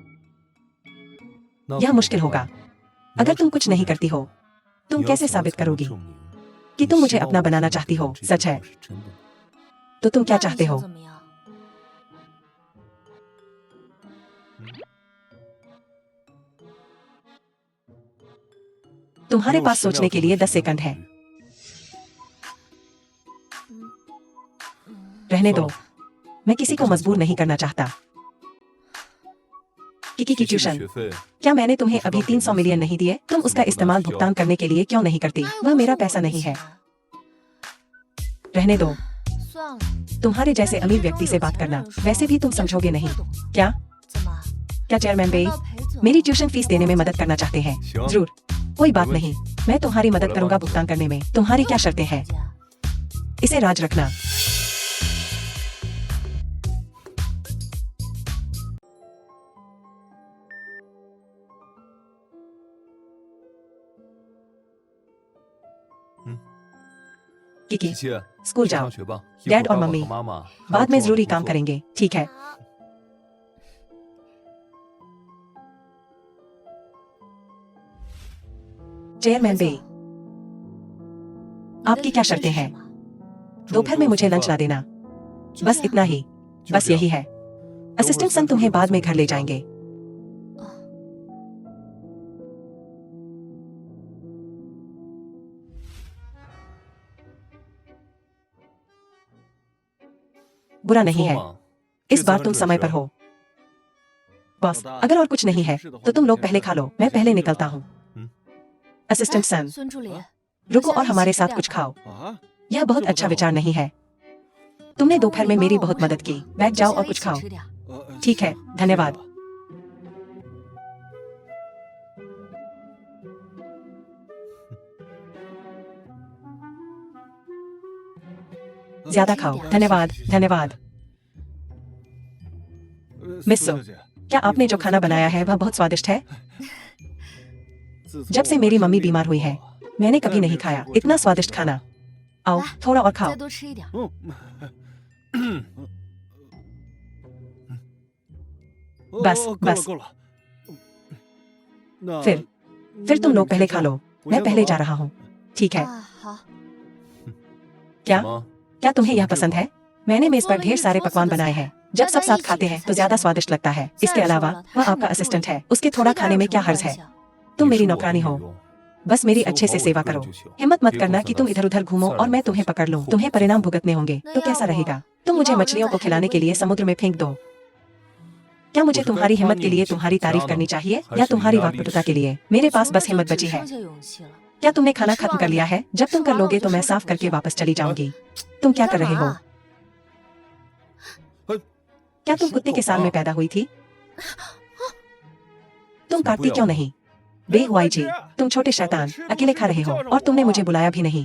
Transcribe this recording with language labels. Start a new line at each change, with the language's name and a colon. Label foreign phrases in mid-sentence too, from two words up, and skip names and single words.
Hindi: यह मुश्किल होगा। अगर तुम कुछ नहीं करती हो, तुम कैसे साबित करोगी कि तुम मुझे अपना बनाना चाहती हो? सच है तो तुम क्या
Chinese: 那你
Hindi: चाहते
Chinese: 想
Hindi: हो?
Chinese: 怎么样？
Hindi: तुम्हारे पास सोचने के लिए 10 सेकंड है। रहने दो, मैं किसी को मजबूर नहीं करना चाहता। किकी की ट्यूशन, क्या मैंने तुम्हें अभी 300 मिलियन नहीं दिए? तुम उसका इस्तेमाल भुगतान करने के लिए क्यों नहीं करती?
Chinese: 那又
Hindi: वह
Chinese: 不
Hindi: मेरा
Chinese: 是
Hindi: पैसा
Chinese: 我的
Hindi: नहीं है।
Chinese: 钱
Hindi: रहने दो,
Chinese: 算了，
Hindi: तुम्हारे जैसे
Chinese: 但
Hindi: अमीर
Chinese: 你
Hindi: व्यक्ति
Chinese: 这
Hindi: से
Chinese: 种
Hindi: बात
Chinese: 有
Hindi: करना
Chinese: 钱的人说
Hindi: वैसे भी तुम
Chinese: 应该
Hindi: समझोगे
Chinese: 是
Hindi: नहीं।
Chinese: 不懂。
Hindi: क्या
Chinese: 怎么？
Hindi: क्या चेयरमैन बेई
Chinese: 难道裴总
Hindi: मेरी ट्यूशन फीस देने में मदद करना चाहते हैं? क्यों? जरूर, कोई बात कोई नहीं, मैं तुम्हारी मदद करूंगा भुगतान करने में। तुम्हारी क्या शर्तें हैं?
Chinese: 家
Hindi: इसे राज रखना। किकी,
Chinese: 琪琪，
Hindi: स्कूल
Chinese: 去
Hindi: जाओ।
Chinese: 上学吧。一会
Hindi: डैड
Chinese: 儿
Hindi: और
Chinese: 爸爸
Hindi: मम्मी
Chinese: 和妈妈还
Hindi: बाद
Chinese: 有
Hindi: में
Chinese: 重要
Hindi: जरूरी
Chinese: 的
Hindi: काम
Chinese: 工作
Hindi: करेंगे, ठीक है?
Chinese: 好，
Hindi: चेयरमैन
Chinese: 裴
Hindi: बेई
Chinese: 总，你的
Hindi: आपकी क्या
Chinese: 条件
Hindi: शर्तें
Chinese: 是
Hindi: हैं?
Chinese: 什么？
Hindi: दोपहर में मुझे लंच ला देना,
Chinese: 就
Hindi: बस
Chinese: 这样
Hindi: इतना ही,
Chinese: 就
Hindi: बस
Chinese: 这样
Hindi: यही है। असिस्टेंट सन तुम्हें बाद में घर ले जाएंगे। बुरा नहीं
Chinese: 错
Hindi: है,
Chinese: 嘛？
Hindi: इस
Chinese: 这次
Hindi: बार
Chinese: 还
Hindi: तुम
Chinese: 准
Hindi: समय
Chinese: 时
Hindi: पर हो। बॉस, अगर और कुछ नहीं है तो तुम लोग पहले खा लो, मैं पहले निकलता हूँ। असिस्टेंट
Chinese: 哎
Hindi: सन,
Chinese: 孙助理，
Hindi: रुको
Chinese: 大家
Hindi: और
Chinese: 一起
Hindi: हमारे
Chinese: 吃
Hindi: साथ
Chinese: 点
Hindi: कुछ
Chinese: 吧
Hindi: खाओ।
Chinese: 啊？
Hindi: यह बहुत अच्छा विचार नहीं है। तुमने दोपहर में मेरी बहुत मदद की। बैठ जाओ
Chinese: 大
Hindi: और
Chinese: 家一
Hindi: कुछ
Chinese: 起
Hindi: खाओ।
Chinese: 吃点。
Hindi: ठीक है, धन्यवाद। ज्यादा खाओ, धन्यवाद, धन्यवाद। मिस सो, क्या आपने जो खाना बनाया है वह बहुत स्वादिष्ट है? जब से मेरी मम्मी बीमार हुई है, मैंने कभी नहीं खाया इतना स्वादिष्ट खाना। आओ, थोड़ा और खाओ।
Chinese: 再多吃一点。
Hindi: बस,
Chinese: 够了
Hindi: बस
Chinese: 够了。那
Hindi: फिर तुम लोग पहले खा लो, मैं पहले जा रहा हूँ। ठीक है,
Chinese: 啊，好，
Hindi: क्या
Chinese: 什么？
Hindi: क्या तुम्हें यह पसंद है? मैंने मेज पर ढेर सारे पकवान बनाए हैं। जब सब साथ खाते हैं तो ज्यादा स्वादिष्ट लगता है। इसके अलावा वह आपका असिस्टेंट है, उसके थोड़ा खाने में क्या हर्ज है? तुम मेरी नौकरानी हो, बस मेरी अच्छे से सेवा करो। हिम्मत मत करना कि तुम इधर उधर घूमो और मैं तुम्हें पकड़ लूं। तुम्हें परिणाम भुगतने होंगे तो कैसा रहेगा? तुम मुझे मछलियों को खिलाने के लिए समुद्र में फेंक दो। क्या मुझे तुम्हारी हिम्मत के लिए तुम्हारी तारीफ करनी चाहिए या तुम्हारी वाकपटुता के लिए? मेरे पास बस हिम्मत बची है।
Chinese: 剩下勇气了。
Hindi: क्या तुमने खाना खत्म कर लिया है? जब तुम कर लोगे तो मैं साफ करके वापस चली जाऊंगी। तुम क्या कर रहे हो?
Chinese: 干嘛
Hindi: क्या तुम कुत्ते के साल में पैदा हुई थी? तुम काटती क्यों नहीं? बेहुआई जी, तुम छोटे शैतान, अकेले खा रहे हो और तुमने मुझे बुलाया भी नहीं।